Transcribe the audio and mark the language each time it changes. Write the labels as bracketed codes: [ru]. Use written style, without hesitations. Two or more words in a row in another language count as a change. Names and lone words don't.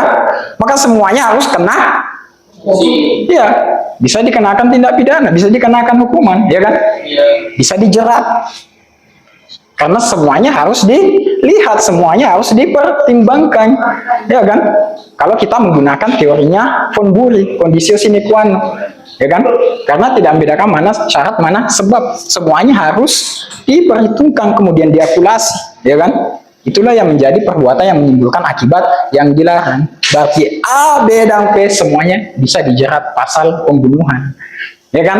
[id] Maka semuanya harus kena. Ya, bisa dikenakan tindak pidana, bisa dikenakan hukuman, ya kan? Bisa dijerat. Karena semuanya harus dilihat, semuanya harus dipertimbangkan, ya kan? Kalau kita menggunakan teorinya von Bury, [la] kondisio sine qua non, [id] ya kan? Karena tidak membedakan mana syarat, mana sebab, semuanya harus diperhitungkan kemudian diakulasi, ya kan? Itulah yang menjadi perbuatan yang menimbulkan akibat yang dilarang. Berarti A, B, dan P semuanya bisa dijerat pasal pembunuhan, ya kan?